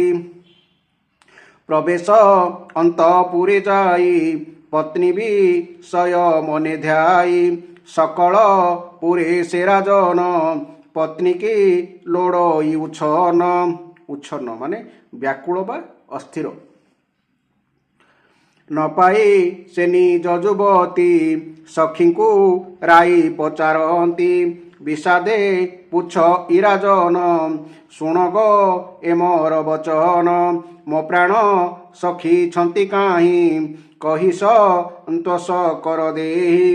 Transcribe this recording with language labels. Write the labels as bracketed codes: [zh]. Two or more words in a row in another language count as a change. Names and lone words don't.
[or] ପ୍ରବେଶ ଅନ୍ତପୁରେ ଯାଇ ପତ୍ନୀ ବିଷୟ ମନେ ଧ୍ୟାଇ। ସକଳ ପୁରେ ସେ ରାଜନ ପତ୍ନୀ କି ଲୋଡ଼ଇ ଉଚ୍ଛନ୍ନ। ଉଚ୍ଛନ୍ନ ମାନେ ବ୍ୟାକୁଳ ବା ଅସ୍ଥିର। ନ ପାଇ ସେ ନିଜ ଯୁବତୀ ସଖୀଙ୍କୁ ରାଇ ପଚାରନ୍ତି। ବିଷାଦେ ପୁଛ ଇରାଜନ ଶୁଣ ଗୋ ଏ ମୋର ବଚନ। ମୋ ପ୍ରାଣ ସଖୀ ଛନ୍ତି କାହିଁ କହି ସନ୍ତୋଷ କର ଦେହି।